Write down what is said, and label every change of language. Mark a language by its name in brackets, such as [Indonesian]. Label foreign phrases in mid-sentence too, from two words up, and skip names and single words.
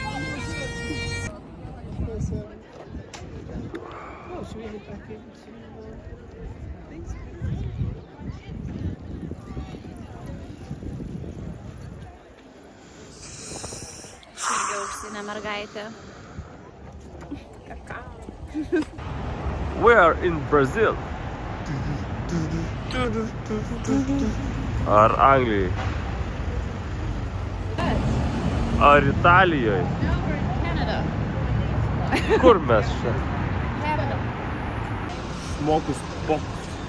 [Lithuanian] Irgi auksinė mergaitė. [English] We are in Brazil. [Lithuanian] Ar Anglijai? Ar Italijoje? Kur mes čia? Smokus pokus.